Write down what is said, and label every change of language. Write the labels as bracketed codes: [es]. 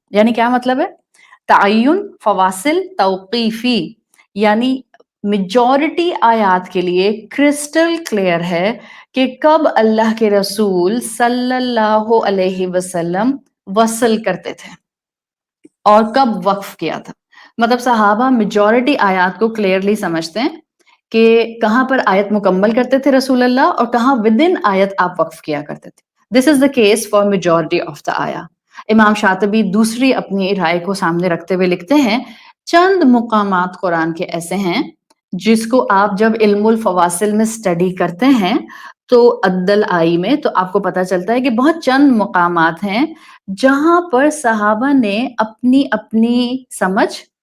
[ur] یعنی کیا مطلب ہے؟ تعین فواصل توقیفی یعنی میجورٹی آیات کے لیے کرسٹل کلیئر ہے کہ کب اللہ کے رسول صلی اللہ علیہ وسلم وصل کرتے تھے اور کب وقف کیا تھا. مطلب صحابہ میجورٹی آیات کو کلیئرلی سمجھتے ہیں کہ کہاں پر آیت مکمل کرتے تھے رسول اللہ اور کہاں [en] within [ur] آیت آپ وقف کیا کرتے تھے. [en] This is the case for majority of the آیا. [ur] امام شاطبی دوسری اپنی رائے کو سامنے رکھتے ہوئے لکھتے ہیں چند مقامات قرآن کے ایسے ہیں جس کو آپ جب علم الفواصل میں اسٹڈی کرتے ہیں تو عدل آئی میں تو آپ کو پتہ چلتا ہے کہ بہت چند مقامات ہیں جہاں پر صحابہ نے اپنی اپنی سمجھ،